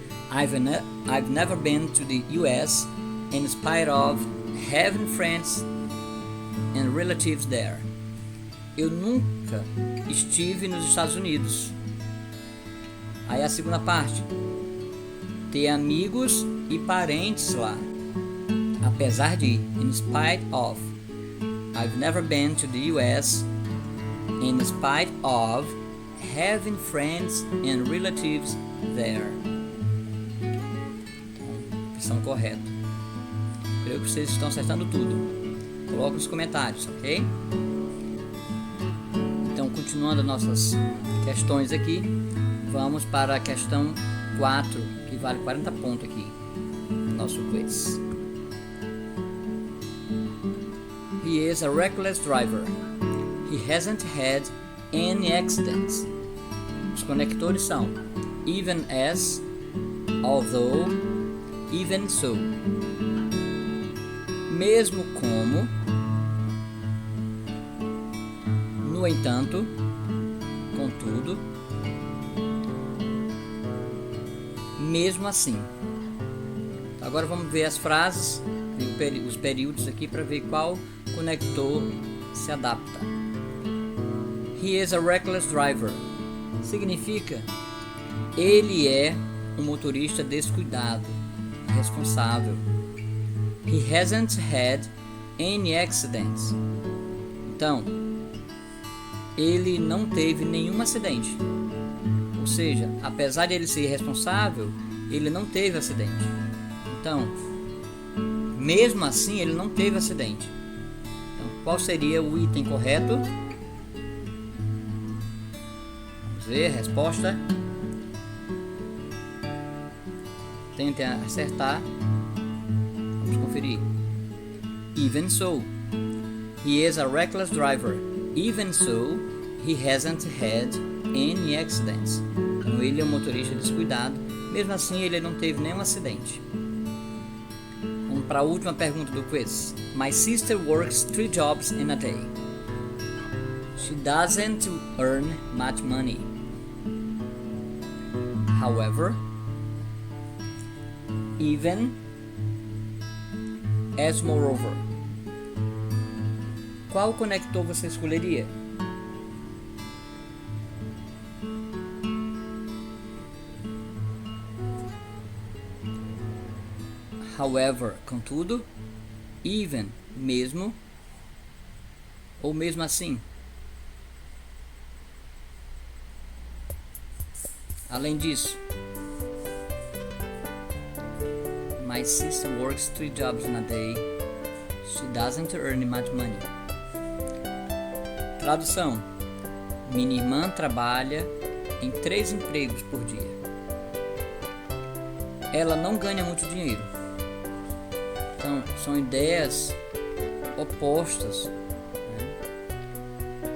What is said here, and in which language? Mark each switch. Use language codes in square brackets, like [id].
[en] I've never been to the US in spite of having friends and relatives there. [pt] Eu nunca estive nos Estados Unidos. Aí a segunda parte. Ter amigos e parentes lá. Apesar de, [en] in spite of. I've never been to the US in spite of having friends and relatives there. [pt] Então, opção correta. Creio que vocês estão acertando tudo. Coloque nos comentários, ok? Então, continuando nossas questões aqui, vamos para a questão 4, que vale 40 pontos aqui no nosso quiz. [en] He is a reckless driver. He hasn't had any accidents. [pt] Os conectores são [en] even as, although, even so. [pt] Mesmo como, no entanto, contudo, mesmo assim. Então, agora vamos ver as frases, os períodos aqui para ver qual conector se adapta. [en] He is a reckless driver. [pt] Significa ele é um motorista descuidado, irresponsável. [en] He hasn't had any accidents. [pt] Então, ele não teve nenhum acidente. Ou seja, apesar de ele ser irresponsável, ele não teve acidente. Então, mesmo assim, ele não teve acidente. Então, qual seria o item correto? Vamos ver a resposta. Tentem acertar. Vamos conferir. [en] Even so, he is a reckless driver. Even so, he hasn't had any accidents. [pt] Então ele é um motorista descuidado. Mesmo assim, ele não teve nenhum acidente. Vamos para a última pergunta do quiz. [en] My sister works 3 jobs in a day. She doesn't earn much money. However, even as moreover. [pt] Qual conector você escolheria? [en] However, [pt] contudo, [en] even, [pt] mesmo, ou mesmo assim. Além disso, [en] my sister works 3 jobs in a day. She doesn't earn much money. [pt] Tradução: minha irmã trabalha em 3 empregos por dia. Ela não ganha muito dinheiro. Então, são ideias opostas, né?